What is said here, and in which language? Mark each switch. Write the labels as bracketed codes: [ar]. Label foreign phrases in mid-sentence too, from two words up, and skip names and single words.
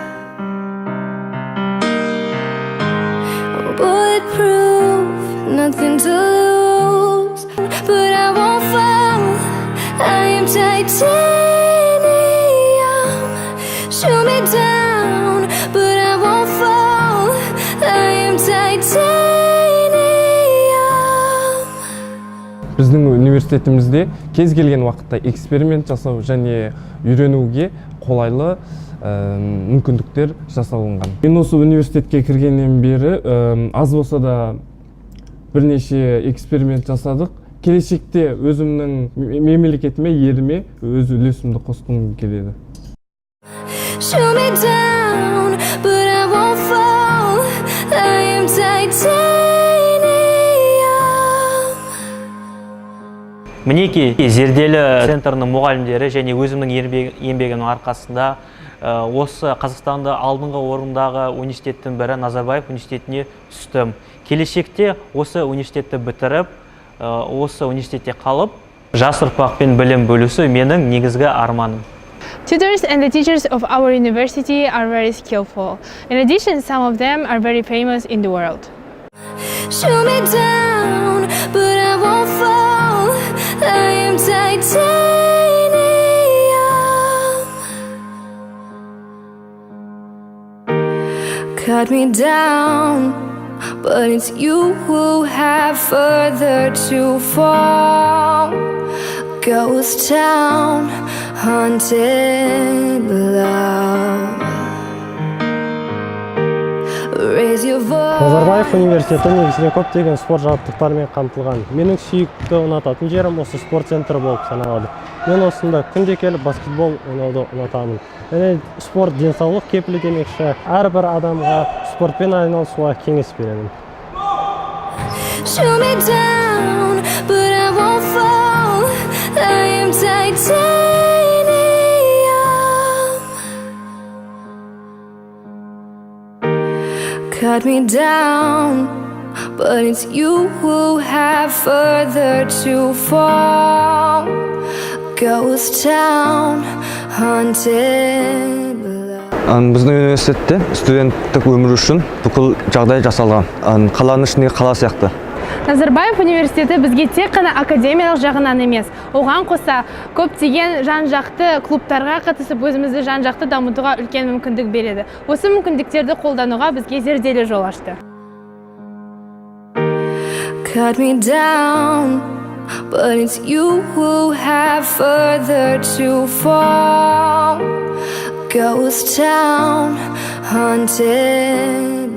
[en] I'm bulletproof, nothing to lose, but I won't fall. I am titanium. Shoot me down, but I won't fall. I am titanium. [kk] Біздің университетімізде кез келген уақытта эксперимент жасау және үйренуге қолайлы мүмкіндіктер жасалынған. Мен осы университетке кіргеннен бері аз болса да бірнеше эксперимент жасадық. Келешекте өзімнің мемлекетіме, еліме өз үлесімді қосқым келеді. [en] Shoot me down, but I won't fall. I am titanium. [kk] Мінеки зерделі центрінің мұғалімдері және өзімнің еңбегімнің арқасында осы Қазақстанда алдыңғы орындағы университеттің бірі Назарбаев университетіне түстім. Келешекте осы университетті бітіріп, осы университетте қалып, жас ұрпақпен білім бөлісу менің негізгі арманым. [en] Tutors and the teachers of our university are very skillful. In addition, some of them are very famous in the world. Shoot me down, but I won't fall. I am titanium. Cut me down, but it's you who have further to fall. Ghost town, haunted love. Raise your voice. [kk] Назарбаев университеті негізінен көптеген спорт жабдықтарымен қамтылған. Менің сүйікті ұнататын жерім осы спорт центрі болып саналады. Мен осында күнде келіп баскетбол ойнауды ұнатамын. Және спорт денсаулық кепілі демекші, әрбір адамға спортпен айналысуға кеңес беремін. [en] Shoot me down, but I won't fall. I am titanium. Cut me down, but it's you who have further to fall. Ghost town, haunted below. [kk] Біздің университетте студенттік өмір үшін бүкіл жағдай жасалған. Қаланың ішінде қала сияқты. Назарбаев университеті бізге тек қана академиялық жағынан емес, оған қоса көптеген жан-жақты клубтарға қатысып өзімізді жан-жақты дамытуға үлкен мүмкіндік береді. Осы мүмкіндіктерді қолдануға бізге зерделі жол ашты. [en] Cut me down, but it's you who have further to fall. Ghost town, haunted